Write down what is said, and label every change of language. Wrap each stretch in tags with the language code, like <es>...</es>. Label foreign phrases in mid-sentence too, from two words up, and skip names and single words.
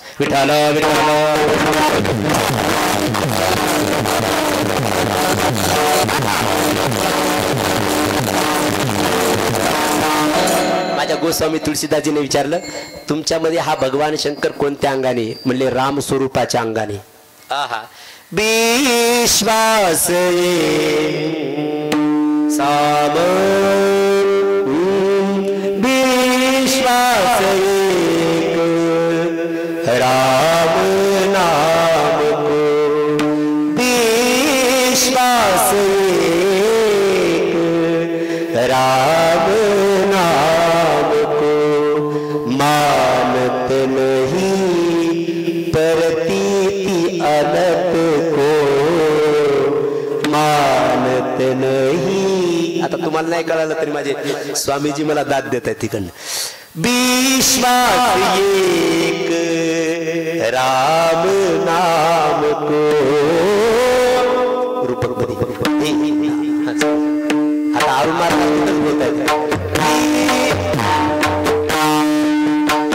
<mr>विठ्ठल माझ्या गोस्वामी तुळशीदासजीने विचारलं तुमच्यामध्ये हा भगवान शंकर कोणत्या अंगाने? म्हणले राम स्वरूपाच्या अंगाने.</mr> <hi>आहा, विश्वास साम विश्वास राम नाम को विश्वास राम नाम को मानत नहीं प्रतीति अनत को मानत नहीं.</hi> <mr>आता तुम्हाला नाही कळालं तरी माझे स्वामीजी मला दाद देत आहेत तिकडनं.</mr> <hi>विश्वास एक राम नाम को रूपक.</hi> <mr>आता अरुण महाराज बोलत आहेत</mr>